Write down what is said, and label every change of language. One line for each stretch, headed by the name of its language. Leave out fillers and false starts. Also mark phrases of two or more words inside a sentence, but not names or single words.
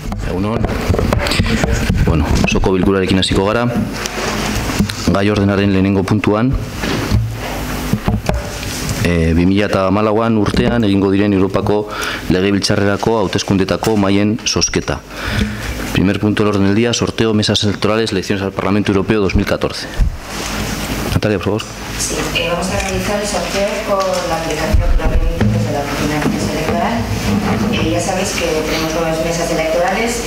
Basque: Egunon. Bueno, osoko bilkurarekin hasiko gara. Gai ordenaren lehenengo puntuan, 2014 urtean egingo diren Europako legebiltzarrerako hauteskundetako mahaien zozketa.
Spanish: Primer punto del orden del día, sorteo mesas electorales, elecciones al Parlamento Europeo 2014. Natalia, por favor. Sí, vamos a realizar el sorteo con la aplicación proveniente desde la Oficina de Mesa Electoral. Ya sabéis que tenemos 9 mesas electorales.